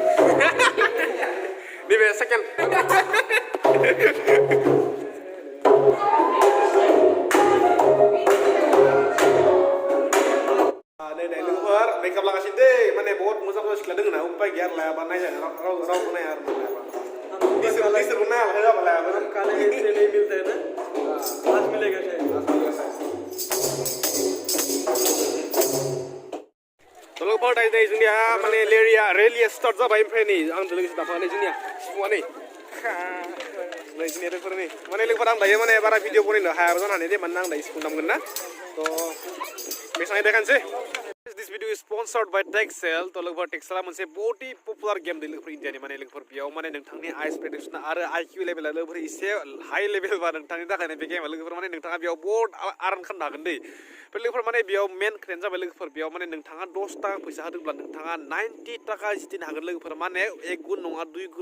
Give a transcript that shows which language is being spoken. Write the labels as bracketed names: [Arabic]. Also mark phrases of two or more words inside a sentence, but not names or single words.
[Bodo] नैबे सेकेन्ड नै लोगोफोर मेकआप लागासिनो दै माने बहुत मोजां सिख्ला दङ ना उपाय गैया लायाबा नायजानो रावबो नाया आरो बिसोरबो नायाबा जाबा लायाबो काले [Hindi] से नहीं मिलते हैं ना आज मिलेगा शायद [Bodo] तो लोगोफोर दायो जोंनिया माने रेलिया स्टार्ट जाबाय ओमफ्राय नै आंजों लोगोसे दाफानाय जोंनिया सिफुङा नै जोंनिया लोगोफोर नै माने लोगोफोर आं दायो माने बारा भिडिअ बनायनो हायाबो जानानै दे मानोना आं दायो सिफुं दामगोन ना थ' बेसांयै देखानोसै [English] This video is sponsored by Texel [Bodo] तो लोगोफोर टेक्सेला मोनसे [Hindi] बहुत ही [Bodo] पपुलार गेम दै लोगोफोर इन्डियानि माने लोगोफोर बेयाव माने नोंथांनि [English] eyes prediction [Bodo] आरो IQ लेभेला लोगोफोर एसे [English] high level [Bodo] बा नोंथांनि थाखायनो बे गेमा लोगोफोर माने नोंथाङा बेयाव बहुत आर्न खालामनो हागोन दै बे लोगोफोर माने बेयाव मेन खोथायानो जाबाय लोगोफोर बेयाव माने नोंथाङा 10 टाका फैसा होदोंब्ला नोंथाङा 90 टाका जितिनो हागोन लोगोफोर माने 1 गुन नङा 2 गुन